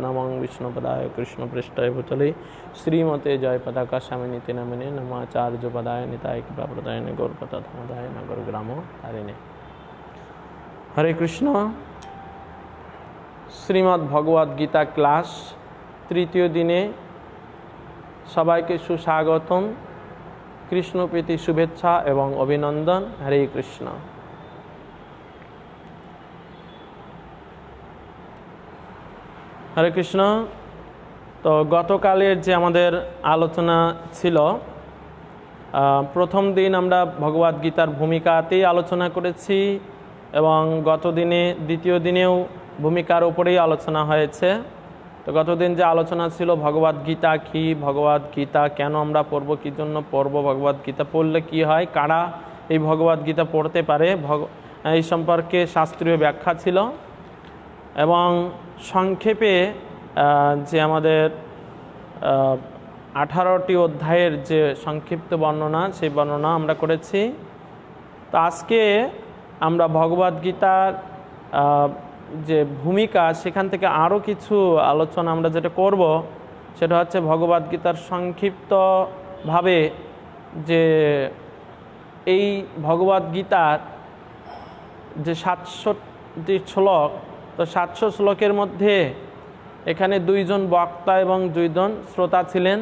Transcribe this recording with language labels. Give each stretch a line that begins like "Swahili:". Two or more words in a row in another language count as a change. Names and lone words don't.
Sanskrit: नमो विष्णुपदाय कृष्णपृष्ठाय भूतले श्रीमते जय पताका स्वामिनीति नामिने नमाचार्य पदाय निताय कृपाप्रदायिने गौरपतधमदाय नगर ग्रामो तारिणे। हरे कृष्ण।
Bangla: শ্রীমদ্ ভগবদ গীতা ক্লাস তৃতীয় দিনে সবাইকে সুস্বাগতম, কৃষ্ণ প্রীতি শুভেচ্ছা এবং অভিনন্দন।
Sanskrit: हरे कृष्ण। हरे कृष्ण।
Bangla: তো গতকালের যে আমাদের আলোচনা ছিল, প্রথম দিন আমরা ভগবদ গীতার ভূমিকাতেই আলোচনা করেছি এবং গত দিনে দ্বিতীয় দিনেও ভূমিকার উপরেই আলোচনা হয়েছে। তো গত দিন যে আলোচনা ছিল ভগবদ গীতা কি, ভগবদ গীতা কেন আমরা পড়ব, কি জন্য পড়ব, ভগবদ গীতা পড়লে কি হয়, কারা এই ভগবদ গীতা পড়তে পারে, এই সম্পর্কে শাস্ত্রীয় ব্যাখ্যা ছিল এবং সংক্ষেপে যে আমাদের 18টি অধ্যায়ের যে সংক্ষিপ্ত বর্ণনা সেই বর্ণনা আমরা করেছি। তো আজকে আমরা ভগবদ গীতার যে ভূমিকা সেখান থেকে আরও কিছু আলোচনা আমরা যেটা করব সেটা হচ্ছে ভগবদ গীতার সংক্ষিপ্তভাবে যে এই ভগবদ গীতার যে 700টি শ্লোক, তো 700 শ্লোকের মধ্যে এখানে দুইজন বক্তা এবং দুইজন শ্রোতা ছিলেন।